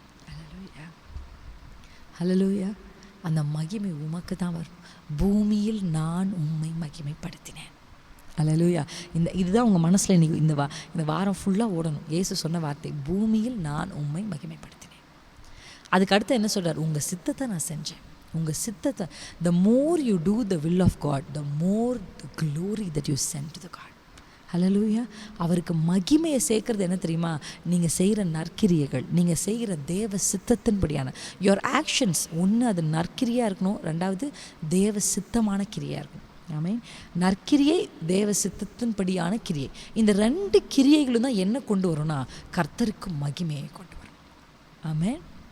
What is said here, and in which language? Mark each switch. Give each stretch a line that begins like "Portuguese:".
Tamil: ஹல்லேலூயா, ஹல்லேலூயா. அந்த மகிமை உமக்கு தான் வரும். பூமியில் நான் உம்மை மகிமைப்படுத்தினேன். ஹல்லேலூயா. இதுதான் உங்கள் மனசில் இன்னைக்கு இந்த வாரம் ஃபுல்லாக ஓடணும். இயேசு சொன்ன வார்த்தை, பூமியில் நான் உம்மை மகிமைப்படுத்தினேன். அதுக்கு அடுத்து என்ன சொல்கிறார், உங்கள் சித்தத்தை நான் செஞ்சேன். உங்கள் சித்தத்தை,
English: the more you do the will of God, the more the glory that you send to the God.
Tamil: ஹல்லேலூயா. அவருக்கு மகிமையை சேர்க்கறது என்ன தெரியுமா, நீங்கள் செய்கிற நற்கிரியைகள், நீங்கள் செய்கிற தேவ சித்தத்தின்படியான
English: Your actions.
Tamil: ஒன்று அது நற்கிரியாக இருக்கணும், ரெண்டாவது தேவ சித்தமான கிரியாக இருக்கணும். ஆமென். நற்கிரியை தேவ சித்தத்தின்படியான கிரியை, இந்த 2 கிரியைகளும் தான் என்ன கொண்டு வரும்னா கர்த்தருக்கு மகிமையை கொண்டு வரும். ஆமென்.